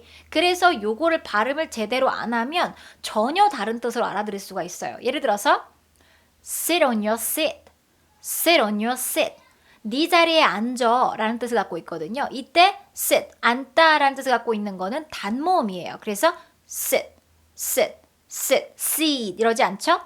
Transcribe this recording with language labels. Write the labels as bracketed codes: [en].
[ko] 그래서 요거를 발음을 제대로 안 하면 전혀 다른 뜻으로 알아들을 수가 있어요. 예를 들어서 [en] sit on your seat, sit on your seat. [ko] 네 자리에 앉아 라는 뜻을 갖고 있거든요. 이때 sit, 앉다 라는 뜻을 갖고 있는 거는 단모음이에요. 그래서 [en] sit, seat [ko] 이러지 않죠?